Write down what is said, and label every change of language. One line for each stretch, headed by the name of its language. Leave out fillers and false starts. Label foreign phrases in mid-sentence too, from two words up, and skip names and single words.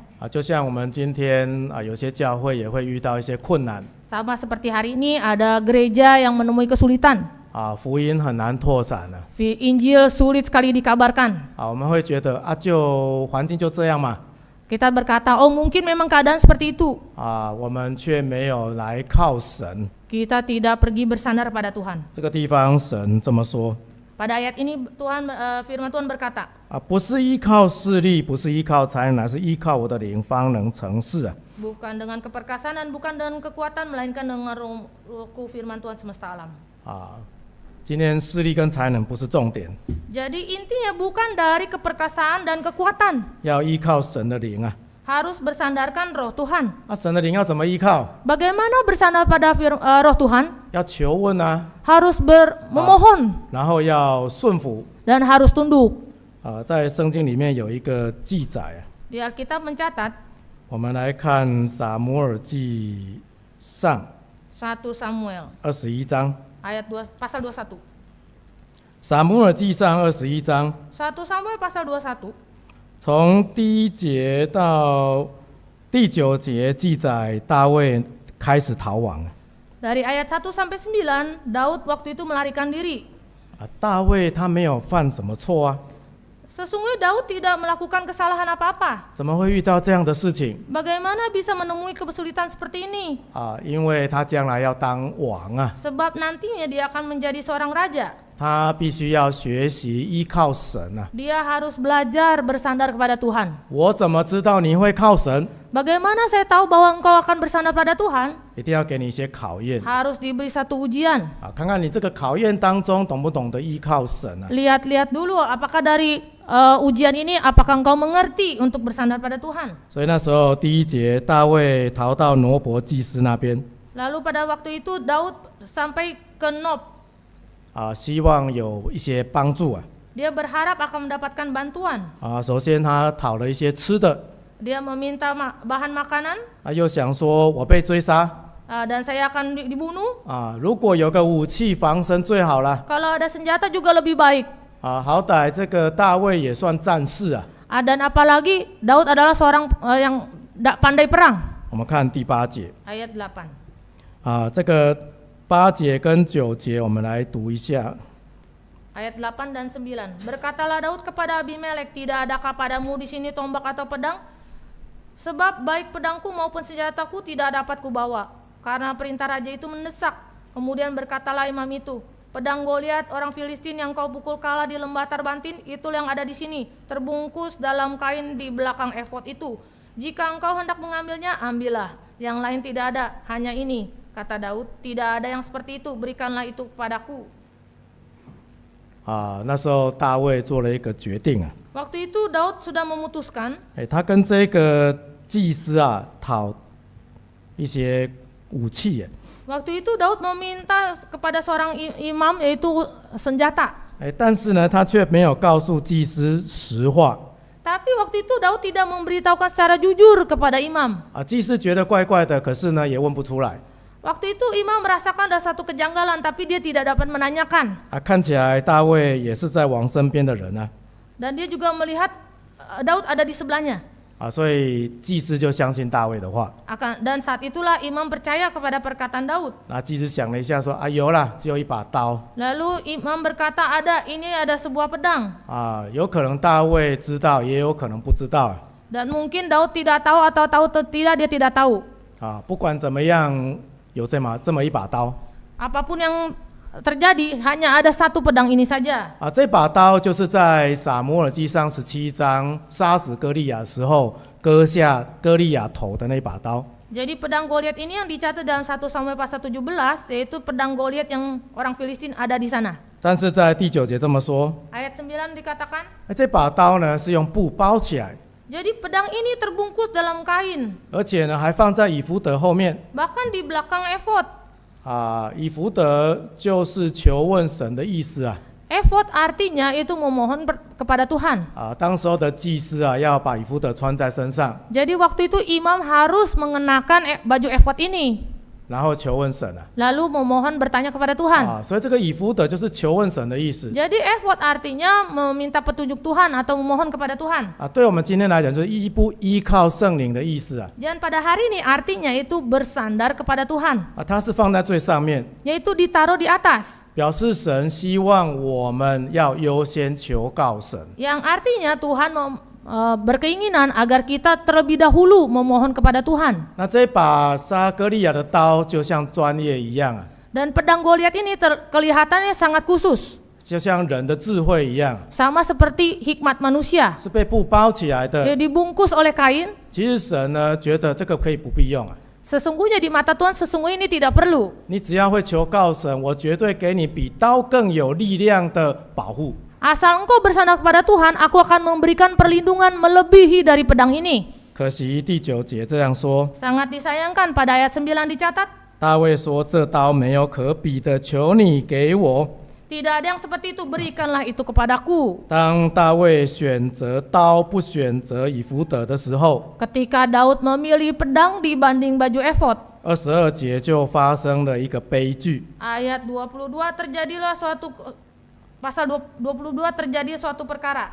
Chinese: 就像我们今天有些教会也会遇到一些困难
Indonesian: Sama seperti hari ini ada gereja yang menemui kesulitan.
Chinese: 福音很难拓展了
Indonesian: Injil sulit sekali dikabarkan.
Chinese: 我们会觉得就环境就这样嘛
Indonesian: Kita berkata, oh mungkin memang keadaan seperti itu.
Chinese: 我们却没有来靠神。
Indonesian: Kita tidak pergi bersandar pada Tuhan.
Chinese: 这个地方神这么说
Indonesian: Pada ayat ini firman Tuhan berkata,
Chinese: 不是依靠势力，不是依靠才能，乃是依靠我的灵方能成事
Indonesian: bukan dengan keperkasaan dan bukan dengan kekuatan, melainkan dengan rohku firman Tuhan semesta alam.
Chinese: 今天势力跟才能不是重点，
Indonesian: Jadi intinya bukan dari keperkasaan dan kekuatan,
Chinese: 要依靠神的灵
Indonesian: harus bersandarkan roh Tuhan.
Chinese: 神的灵要怎么依靠？
Indonesian: Bagaimana bersandar pada roh Tuhan?
Chinese: 要求问
Indonesian: Harus memohon
Chinese: 然后要顺服
Indonesian: dan harus tunduk.
Chinese: 在圣经里面有一个记载
Indonesian: Di Alkitab mencatat,
Chinese: 我们来看撒母耳记上
Indonesian: 1 Samuel
Chinese: 21章，
Indonesian: ayat 2, pasal 21.
Chinese: 撒母耳记上21章，
Indonesian: 1 Samuel pasal 21.
Chinese: 从第1节到第9节记载大卫开始逃亡。
Indonesian: Dari ayat 1 sampai 9, Daud waktu itu melarikan diri.
Chinese: 大卫他没有犯什么错
Indonesian: Sesungguhnya Daud tidak melakukan kesalahan apa-apa.
Chinese: 怎么会遇到这样的事情
Indonesian: Bagaimana bisa menemui kesulitan seperti ini?
Chinese: 因为他将来要当王
Indonesian: Sebab nantinya dia akan menjadi seorang raja.
Chinese: 他必须要学习依靠神
Indonesian: Dia harus belajar bersandar kepada Tuhan.
Chinese: 我怎么知道你会靠神
Indonesian: Bagaimana saya tahu bahwa engkau akan bersandar pada Tuhan?
Chinese: 一定要给你一些考验
Indonesian: Harus diberi satu ujian.
Chinese: 看看你这个考验当中懂不懂得依靠神
Indonesian: Lihat-lihat dulu apakah dari ujian ini apakah engkau mengerti untuk bersandar pada Tuhan.
Chinese: 所以那时候第1节大卫逃到挪伯祭司那边
Indonesian: Lalu pada waktu itu Daud sampai ke Nob.
Chinese: 希望有一些帮助
Indonesian: Dia berharap akan mendapatkan bantuan.
Chinese: 首先他讨了一些吃的
Indonesian: Dia meminta bahan makanan
Chinese: 又想说我被追杀
Indonesian: dan saya akan dibunuh.
Chinese: 如果有个武器防身最好了
Indonesian: Kalau ada senjata juga lebih baik.
Chinese: 好歹这个大卫也算战士
Indonesian: Dan apalagi Daud adalah seorang yang pandai perang.
Chinese: 我们看第8节
Indonesian: Ayat 8.
Chinese: 这个8节跟9节我们来读一下
Indonesian: Ayat 8 dan 9. Berkatalah Daud kepada Abimelek, tidak adakah padamu di sini tombak atau pedang? Sebab baik pedangku maupun senjataku tidak dapat kubawa. Karena perintah raja itu mendesak. Kemudian berkatalah imam itu, pedang Goliat orang Filistin yang kau pukul kalah di lembah Tarbantin, itu yang ada di sini, terbungkus dalam kain di belakang efod itu. Jika engkau hendak mengambilnya, ambillah. Yang lain tidak ada, hanya ini. Kata Daud, tidak ada yang seperti itu, berikanlah itu kepadaku.
Chinese: 那时候大卫做了一个决定
Indonesian: Waktu itu Daud sudah memutuskan
Chinese: 他跟这个祭司讨一些武器
Indonesian: Waktu itu Daud meminta kepada seorang imam yaitu senjata.
Chinese: 但是呢他却没有告诉祭司实话
Indonesian: Tapi waktu itu Daud tidak memberitahukan secara jujur kepada imam.
Chinese: 祭司觉得怪怪的，可是呢也问不出来
Indonesian: Waktu itu imam merasakan ada satu kejanggalan, tapi dia tidak dapat menanyakan.
Chinese: 看起来大卫也是在王身边的人
Indonesian: Dan dia juga melihat Daud ada di sebelahnya.
Chinese: 所以祭司就相信大卫的话。
Indonesian: Dan saat itulah imam percaya kepada perkataan Daud.
Chinese: 那祭司想了一下说：“啊，有啦，只有一把刀
Indonesian: Lalu imam berkata, ini ada sebuah pedang.
Chinese: 啊，有可能大卫知道，也有可能不知道
Indonesian: Dan mungkin Daud tidak tahu atau tahu atau tidak, dia tidak tahu. 啊。
Chinese: 不管怎么样，有这么一把刀
Indonesian: Apapun yang terjadi, hanya ada satu pedang ini saja. 啊。
Chinese: 这把刀就是在撒母耳记上17章杀死歌利亚的时候割下歌利亚头的那把刀。
Indonesian: Jadi pedang Goliat ini yang dicatat dalam 1 Samuel pasal 17, yaitu pedang Goliat yang orang Filistin ada di sana.
Chinese: 但是在第9节这么说，
Indonesian: Ayat 9 dikatakan,
Chinese: 这把刀呢是用布包起来，
Indonesian: jadi pedang ini terbungkus dalam kain,
Chinese: 而且呢还放在以弗德后面
Indonesian: bahkan di belakang efod. 啊。
Chinese: 以弗德就是求问神的意思啊。
Indonesian: Efod artinya itu memohon kepada Tuhan.
Chinese: 啊，当时候的祭司啊要把以弗德穿在身上，
Indonesian: Jadi waktu itu imam harus mengenakan baju efod ini,
Chinese: 然后求问神啊。
Indonesian: lalu memohon bertanya kepada Tuhan.
Chinese: 啊，所以这个以弗德就是求问神的意思
Indonesian: Jadi efod artinya meminta petunjuk Tuhan atau memohon kepada Tuhan. 啊。
Chinese: 对我们今天来讲，就是依靠圣灵的意思啊。
Indonesian: Dan pada hari ini artinya itu bersandar kepada Tuhan,
Chinese: 啊，它是放在最上面，
Indonesian: yaitu ditaruh di atas.
Chinese: 表示神希望我们要优先求告神。
Indonesian: Yang artinya Tuhan berkeinginan agar kita terlebih dahulu memohon kepada Tuhan.
Chinese: 那这把杀歌利亚的刀就像专业一样啊，
Indonesian: Dan pedang Goliat ini kelihatannya sangat khusus,
Chinese: 就像人的智慧一样，
Indonesian: sama seperti hikmat manusia.
Chinese: 是被布包起来
Indonesian: Dia
Chinese: 的。
Indonesian: dibungkus oleh kain.
Chinese: 其实神呢觉得这个可以不必用啊，
Indonesian: Sesungguhnya di mata Tuhan sesungguhnya ini tidak perlu.
Chinese: 你只要会求告神，我绝对给你比刀更有力量的保护。
Indonesian: Asal engkau bersandar kepada Tuhan, aku akan memberikan perlindungan melebihi dari pedang ini.
Chinese: 可惜第9节这样说，
Indonesian: Sangat disayangkan pada ayat 9 dicatat,
Chinese: 大卫说：“这刀没有可比的，求你给我。”
Indonesian: tidak ada yang seperti itu, berikanlah itu kepadaku.
Chinese: 当大卫选择刀不选择以弗德的时候，
Indonesian: Ketika Daud memilih pedang dibanding baju efod,
Chinese: 22 节就发生了一个悲剧。
Indonesian: ayat 22 terjadilah suatu pasal 22 terjadi suatu perkara.